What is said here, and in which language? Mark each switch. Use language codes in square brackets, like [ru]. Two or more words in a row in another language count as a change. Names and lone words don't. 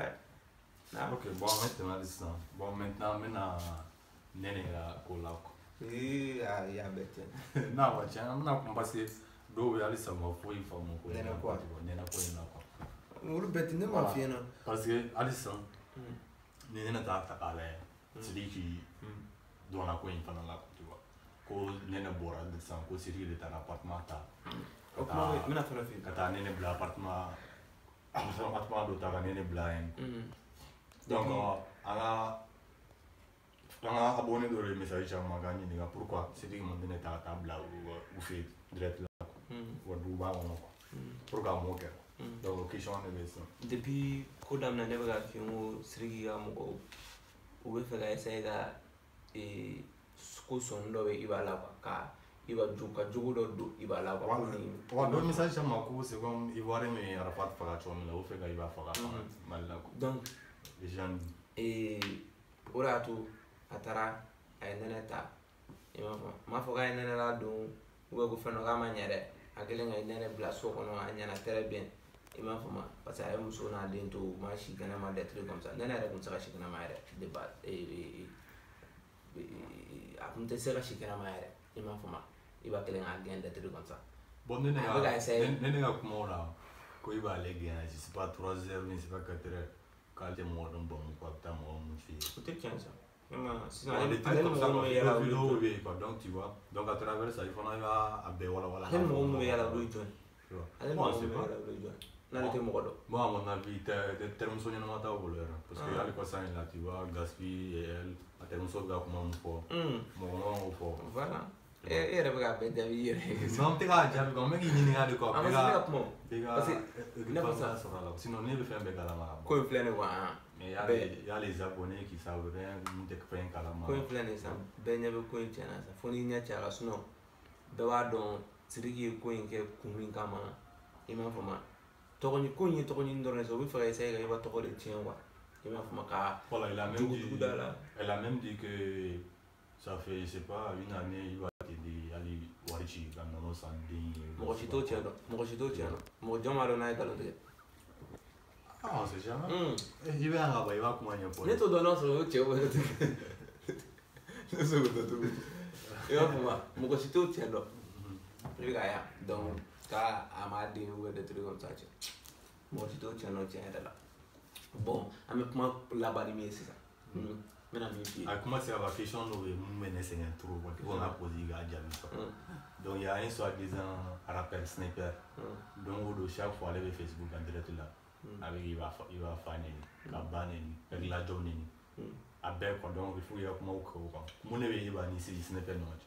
[fr] ok bon maintenant [bm] sisan [fr] bon maintenant [bm] n bɛna Nɛnɛ ka ko la quoi a y'a bɛɛ tiɲɛ n'a wa tiɲɛ an bɛna kuma [fr] parce que [bm] dɔw bɛ halisa ma foyi faamu ko Nɛnɛ ko Nɛnɛ ko in na quoi olu bɛɛ tɛ ne m'a f'i ɲɛna [fr] parce que [bm] halisa ni Nɛnɛ t'a ta k'a lajɛ Sidiki donna ko in fana la [fr] tu vois [bm] ko Nɛnɛ bɔra sisan ko Sidiki de taara appartement ta o kuma n bɛna fɛn dɔ f'i ye ka taa Nɛnɛ bila appartement dɔ ta ka Nɛnɛ bila yen donc an ka abonné dɔ de ye message caman k'an ɲininka pourquoi Sidiki ma Nɛnɛ ta ka taa bila u fɛ direct la wa duguba kɔnɔ quoi pourquoi a m'o kɛ donc question de bɛ sisan depuis ko daminɛ ne bɛ ka f'i ye n ko Sidiki ka mɔgɔw u bɛ fɛ ka essayer ka ko sɔnni dɔ bɛ i b'a la quoi ka i b'a ka jogo dɔ don i b'a la quoi wa dɔ message caman ko [fr] c'est comme Ivoirien [bm] min ye Arafat faga cogo min na o fɛ ka i b'a faga Mali la quoi donc [fr] les gens [bm] o de y'a to a taara a ye nɛnɛ ta i m'a fɔ m'a fɔ k'a ye nɛnɛ ladon ko fɛn dɔ k'a ma ɲɛ dɛ a kɛlen ka nɛnɛ bila so kɔnɔ a ɲɛna [fr] très bien [bm] i m'a fɔ ma [fr] parce que [bm] a ye muso n'a den to u ma si kɛnɛma [fr] des trucs comme ça [bm] nɛnɛ yɛrɛ tun tɛ se ka si kɛnɛma yɛrɛ [fr] de base [bm] a tun tɛ se ka si kɛnɛma yɛrɛ i m'a fɔ ma i b'a kɛlen k'a gɛn [fr] des trucs comme ça [bm] bon ne ka kumaw la ko i b'ale gɛn [fr] je sais pas 3 heures [bm] ni [fr] c'est pas 4 heures [bm] k'ale tɛ mɔgɔ dɔn bamu ko a bɛ taa mɔgɔ mun fɛ yen o tɛ tiɲɛ sa sisan ale ni mɔgɔ mun bɛ yala vidéo bɛ yen [fr] quoi donc tu vois donc à travers ça [bm] i fana i b'a bɛɛ walawala ale ni mɔgɔ mun bɛ yala olu ye jɔn ye ale ni mɔgɔ mun bɛ yala olu ye jɔn ye n'ale tɛ mɔgɔ dɔn [fr] bon à mon avis [bm] terimuso ɲɛnama t'aw bolo yɛrɛ [fr] parce que [bm] hali kɔsan in la [fr] tu vois Gaspi et elle a [bm] terimuso bɛ ka kuma mun fɔ mɔgɔ ma k'o fɔ voilà e yɛrɛ bɛ k'a bɛɛ jaabi i yɛrɛ ye non n tɛ k'a jaabi quoi n bɛ k'i ɲininka de quoi a ma se ne ka kuma o bɛɛ ka réponse sɔrɔ a la sinon ne bɛ fɛn bɛɛ kalama ka ko in filɛ nin quoi [fr] mais il y a les abonnés qui savent rien [bm] n tɛ fɛn kalama ko in filɛ nin san bɛɛ ɲɛ bɛ ko in tiɲɛna sa fo n'i ɲɛ cɛ a ka sinon bɛɛ b'a dɔn Sidiki ye ko in kɛ kun min kama i m'a fɔ ma tɔgɔɲini ko in ye tɔgɔɲini dɔrɔn de sa u bɛ fɛ ka essayer ka i ka tɔgɔ de tiɲɛ quoi i m'a fɔ ma ka jugujugu da la [fr] elle a même dit que ça fait je sais pas une année il va t'aider [bm] hali wari ci ka nɔnɔ san den ye mɔgɔ si t'o cɛ dɔn mɔgɔ si t'o cɛ dɔn mɔgɔ jɔn b'a dɔn n'a ye nkalon tigɛ [fr] ah on sait jamais [bm] i bɛ yan ka ban i b'a kuma ɲɛfɔ ne t'o dɔn n'a sɔrɔ o cɛ o yɛrɛ tɛ ne se k'o dɔn cogo i b'a fɔ ma mɔgɔ si t'o cɛ dɔn i bɛ ka yan donc k'a m'a den [fr] ou des trucs comme ça [bm] cɛ mɔgɔ si t'o cɛ dɔn tiɲɛ yɛrɛ la bon an bɛ kuma laban ni min ye sisan n bɛna min f'i ye a kuma se ka ban question dɔ bɛ yen mun bɛ ne sɛgɛn trop quoi ko n ka poser k'a jaabi sɔrɔ [fr] donc il y a un soi-disant rappeur Sniper [bm] donc o don chaque fois ale bɛ Facebook [fr] en direct [bm] la a bɛ i b'a fa nɛni ka ba nɛni ka gilajɔ nɛni a bɛɛ quoi [fr] donc il faut [bm] i ka kumaw kɛ o kan mun de bɛ e b'a ni Sniper ni ɲɔgɔn cɛ